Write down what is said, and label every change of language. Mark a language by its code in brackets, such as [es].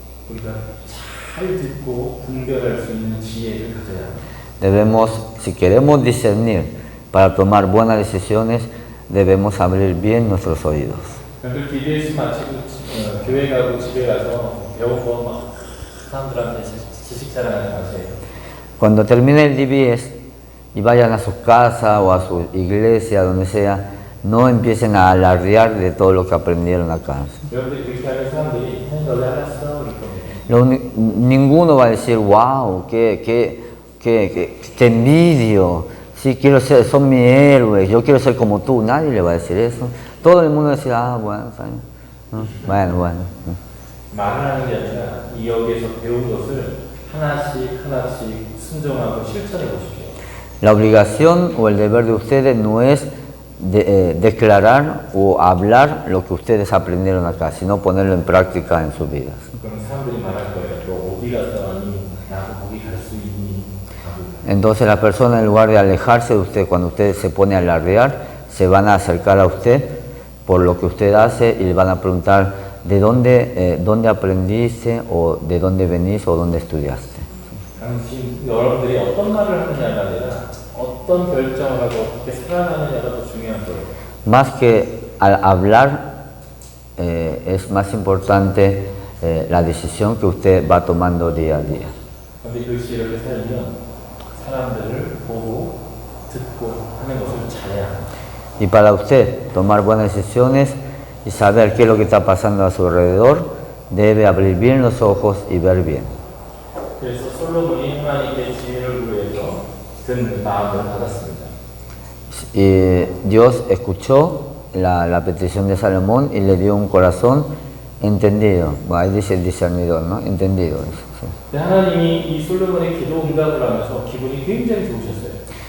[ko] 우리가 잘 듣고 분별할 수 있는 지혜를 가져야 합니다. [es] Debemos, si queremos discernir para tomar buenas decisiones, debemos abrir bien nuestros oídos. [ko] 그 DBS 마치고 교회 가고 집에 가서 배운 거 막 사람들한테 지식 자랑하지 마세요. [es] Cuando termine el DBS y vayan a su casa o a su iglesia, donde sea, no empiecen a alardear de todo lo que aprendieron acá. [ko] 여러분들이 그렇게 하면 사람들이 너 잘났어 이럴 겁니다. [es] Ninguno va a decir, wow, que te envidio, sí, quiero ser, son mi héroe, yo quiero ser como tú. Nadie le va a decir eso. Todo el mundo va a decir, ah, bueno, está bien. Bueno. [ko] 말을 하는 게 아니라 이 여기에서 배운 것을 하나씩 순종하고 실천해 보십시오. [es] La obligación o el deber de ustedes no es declarar o hablar lo que ustedes aprendieron acá, sino ponerlo en práctica en sus vidas. [ko] 그럼 사람들이 말할 거예요. 너 어디 갔다 왔니? 나도 거기 갈 수 있니? [es] Entonces las personas, en lugar de alejarse de usted, cuando usted se pone a alardear, se van a acercar a usted por lo que usted hace y le van a preguntar de dónde aprendiste o de dónde venís o dónde estudiaste. [ko] 당신 여러분들이 어떤 말을 하느냐가 아니라 어떤 결정을 하고 어떻게 살아가느냐가 더 중요한 거예요. [es] Más que al hablar, es más importante la decisión que usted va tomando día a día. [ko] 그런데 그것이 이렇게 살면 사람들을 보고 듣고 하는 것을 잘해야 합니다. [es] Y para usted tomar buenas decisiones y saber qué es lo que está pasando a su alrededor, debe abrir bien los ojos y ver bien. [ko] 그래서 솔로몬이 하나님께 지혜를 구해서 든 마음을 받았습니다. [es] Y Dios escuchó la petición de Salomón y le dio un corazón entendido. Bueno, ahí dice el discernidor, ¿no? Entendido. Sí. [ko] 하나님이 이 솔로몬의 기도 응답을 하면서 기분이 굉장히 좋으셨어요.